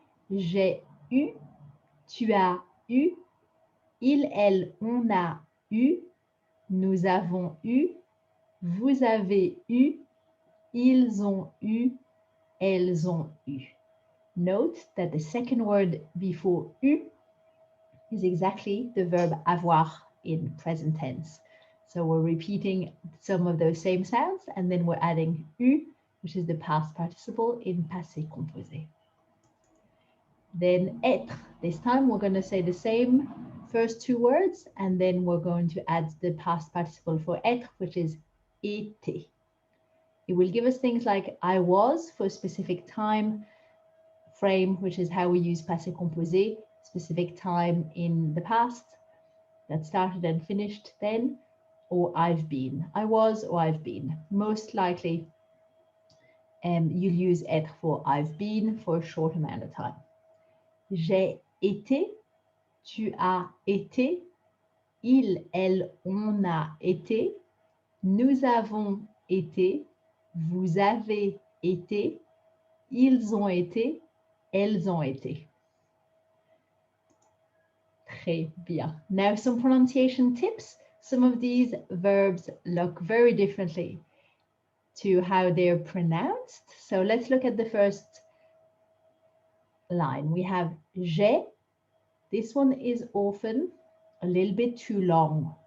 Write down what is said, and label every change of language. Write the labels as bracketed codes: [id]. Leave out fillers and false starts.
[fr] J'ai eu, tu as eu, il, elle, on a eu, nous avons eu, vous avez eu, ils ont eu, elles ont eu. [en] Note that the second word before eu is exactly the verb avoir in present tense. So we're repeating some of those same sounds and then we're adding eu, which is the past participle in passé composé. Then être. This time we're going to say the same first two words and then we're going to add the past participle for être, which is été. It will give us things like I was for a specific time frame, which is how we use passé composé, specific time in the past that started and finished then, or I've been. I was or I've been. Most likely you'll use être for I've been for a short amount of time. [fr] J'ai été, tu as été, il, elle, on a été, nous avons été, vous avez été, ils ont été, elles ont été. Très bien. [en] Now some pronunciation tips. Some of these verbs look very differently to how they're pronounced. So let's look at the first line. We have j'ai. This one is often a little bit too long.